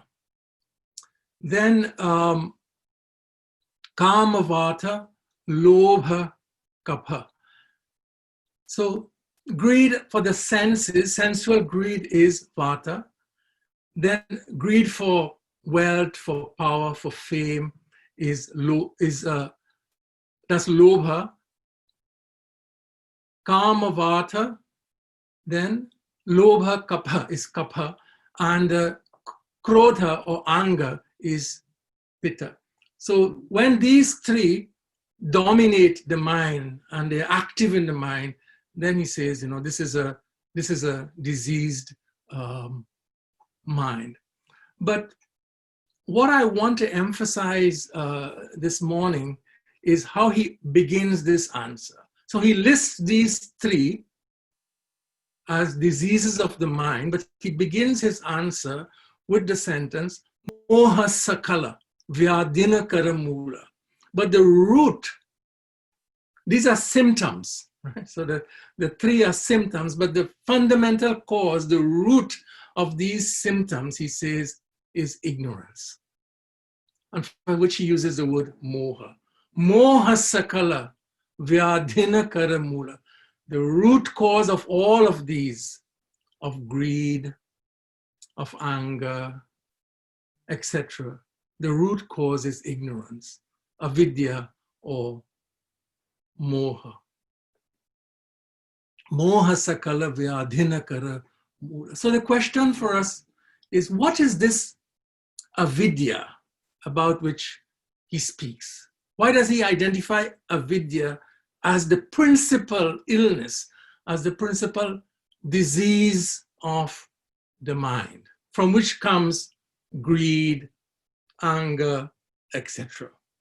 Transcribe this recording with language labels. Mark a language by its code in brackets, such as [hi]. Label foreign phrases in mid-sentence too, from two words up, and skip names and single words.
[awa] Then kama vata, lobha, kapha. [en] So greed for the senses, sensual greed is vata. Then greed for wealth, for power, for fame that's lobha. [awa] Kama vata, [en] then [awa] lobha kapha [en] is kapha, and krodha or anger is pitta. So when these three dominate the mind and they're active in the mind, then he says, this is a diseased mind. But what I want to emphasize this morning is how he begins this answer. So he lists these three as diseases of the mind, but he begins his answer with the sentence, [awa] Moha sakala vyadina karamula. [en] But the root, these are symptoms, right? So the three are symptoms, but the fundamental cause, the root of these symptoms, he says, is ignorance, and for which he uses the word moha. [awa] Moha sakala vyadhina karamula. [en] The root cause of all of these, of greed, of anger, etc., the root cause is ignorance, avidya or moha. [awa] Moha sakala vyadhina karamula. [en] So the question for us is, what is this avidya about which he speaks? Why does he identify avidya as the principal illness as the principal disease of the mind, from which comes greed, anger, etc.